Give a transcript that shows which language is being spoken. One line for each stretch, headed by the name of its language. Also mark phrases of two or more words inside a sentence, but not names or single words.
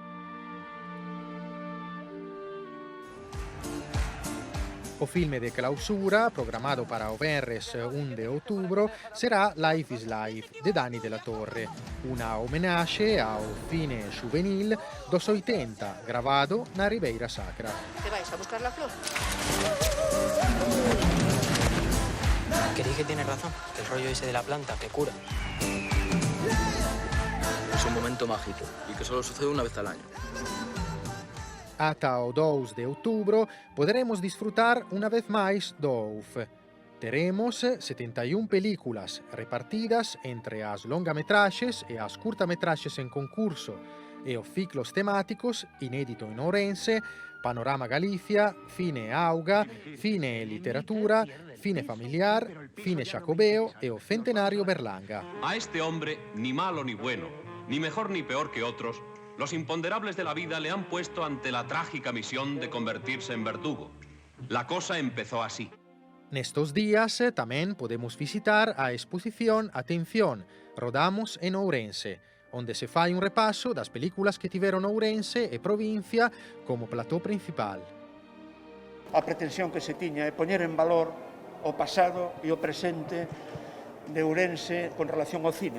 Galician: O filme de clausura, programado para o venres 1 de outubro, será Life is Life, de Dani de la Torre, unha homenaxe ao cine juvenil dos 80, gravado na Ribeira Sacra.
Spanish: ¿Te vais a buscar la flor? Creí que tienes razón, que el rollo ese de la planta, que cura. Es un momento mágico y que solo sucede una vez al año.
Galician: Ata o 2 de outubro poderemos disfrutar unha vez máis do OUF. Teremos 71 películas repartidas entre as longametraxes e as curtametraxes en concurso e os ciclos temáticos Inédito en Ourense, Panorama Galicia, Cine Auga, Cine e Literatura, Cine Familiar, Cine Xacobeo e o Centenario Berlanga.
Spanish: A este hombre, ni malo ni bueno, ni mejor ni peor que otros, los imponderables de la vida le han puesto ante la trágica misión de convertirse en verdugo. La cosa empezó así.
Galician: Nestos días tamén podemos visitar a exposición Atención, rodamos en Ourense, onde se fai un repaso das películas que tiveron Ourense e provincia como plató principal. A pretensión que se tiña é poñer en valor o pasado e o presente de Ourense con relación ao cine.